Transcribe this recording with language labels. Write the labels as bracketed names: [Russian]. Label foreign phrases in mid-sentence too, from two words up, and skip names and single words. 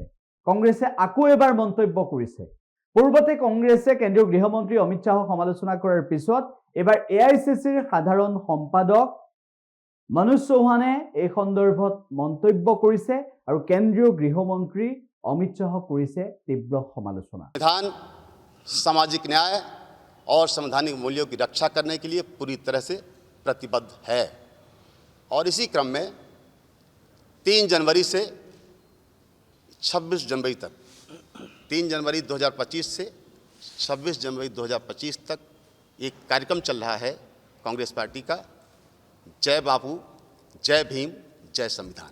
[Assamese] কংগ্ৰেছে আকৌ এবাৰ মন্তব্য কৰিছে। পূৰ্বতে কংগ্ৰেছে কেন্দ্ৰীয় গৃহমন্ত্ৰী অমিত শাহক সমালোচনা কৰাৰ পিছত এবাৰ এআইচিচিৰ সাধাৰণ সম্পাদক মনোজ চৌহানে এই সন্দৰ্ভত মন্তব্য কৰিছে আৰু কেন্দ্ৰীয় গৃহমন্ত্ৰী অমিত শাহক কৰিছে তীব্ৰ সমালোচনা। [Hindi] संविधान सामाजिक न्याय और संवैधानिक मूल्यों की रक्षा करने के लिए पूरी तरह से प्रतिबद्ध है और इसी क्रम में 3 जनवरी से 26 जनवरी तक 3 जनवरी 2025 से 26 जनवरी 2025 तक एक कार्यक्रम चल रहा है कांग्रेस पार्टी का, जय बापू, जय भीम, जय संविधान।